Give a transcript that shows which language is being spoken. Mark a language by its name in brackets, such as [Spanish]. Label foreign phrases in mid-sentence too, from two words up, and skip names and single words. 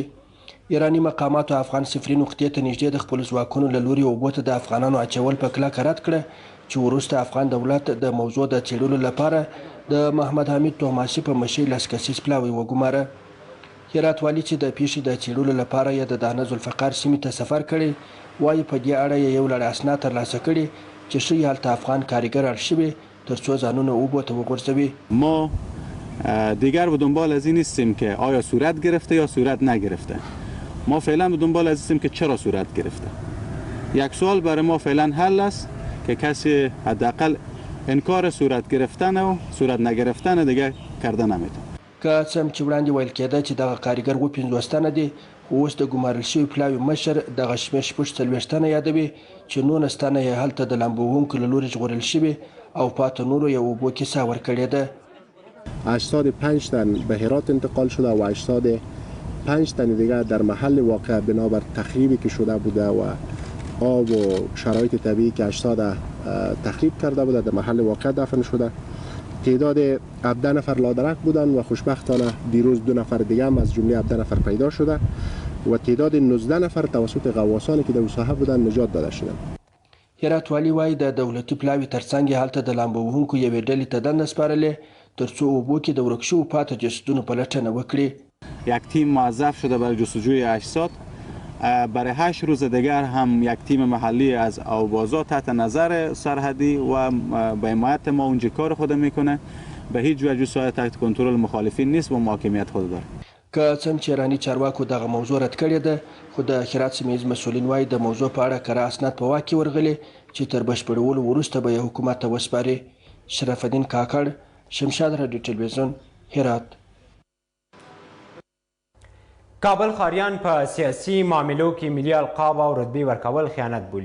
[Pashto] ایراني مقاماتو افغان صفري نقطې ته نږدې د خپلو ځواکونو له لوري اوبو ته د افغانانو اچول په کلکه رد کړه چې وروسته افغان دولت د موضوع د څېړلو لپاره د محمد حمید توماسي په مشرۍ 10 کسیز پلاوی وګماره. هرات والي چې د پیښې د څېړلو لپاره یې د دانه ذوالفقار سیمې ته سفر کړی وایي په دې اړه یې یو لړ اسناد ترلاسه کړي چې ښایي هلته افغان کارگر اړ شوي تر څو ځانونه اوبو ته وغورځوي. [Persian] ما دیگر به دنبال از این نیستیم که آیا صورت گرفته یا صورت نگرفته. ما فعلا به دنبال از هستیم که چرا صورت گرفته. یک سوال برای ما فعلا حل است که کسی حداقل انکار صورت گرفتن و صورت نگرفتن دیگه کرده نمیتونه. [Pashto] که څه هم چې وړاندې ویل کېده چې دغه کارګر 50 تنه دي، خو اوس د ګمارل شوي پلاوي مشر دغه شمېر 40 تنه یادوي چې 19 تنه یې هلته د لامبو وهونکو له لوري ژغورل شوي او پاتې نورو یې اوبو کیسه ورکړې ده. [Persian] 85 تن به هرات انتقال شده و 85 تن دیگر در محل واقع بنابر تخریبی که شده بوده و آب و شرایط طبیعی که 80 تخریب کرده بوده در محل واقع دفن شده. تعداد 17 نفر لادرک بودند و خوشبختانه دیروز 2 نفر دیگه هم از جمله 17 نفر پیدا شده و تعداد 19 نفر توسط غواصانی که در ساحه بودند نجات داده شدند. [Pashto] هرات والی وایي د دولتي پلاوي ترڅنګ هلته د لامبو وهونکو یوې ډلې ته دنده سپارلې تر څو اوبو کې د ورک شوو پاتې جسدونو پلټنه وکړي. [Persian] یک تیم موظف شده برای جستجوی اجساد. برای 8 روز دیگر هم یک تیم محلی از آوازا تحت نظر سرحدی و به حمایت ما اونجا کار خود میکنه. به هیچ وجه سایه تحت کنترل مخالفین نیست و محاکمیت خود داره. [Pashto] که څنګه چې ایراني چارواکو دغه موضوع رد کړې ده، خو د هرات سیمه ییز مسؤلین وایي د موضوع په اړه کره اسناد په واک کې ورغلي چې تر بشپړولو وروسته به یې حکومت ته وسپاري. شرف الدین کاکړ، شمشاد راډیو ټلویزیون، هرات. کابل ښاریان په سیاسي معاملو کې ملي القاب او رتبې ورکول خیانت بولي.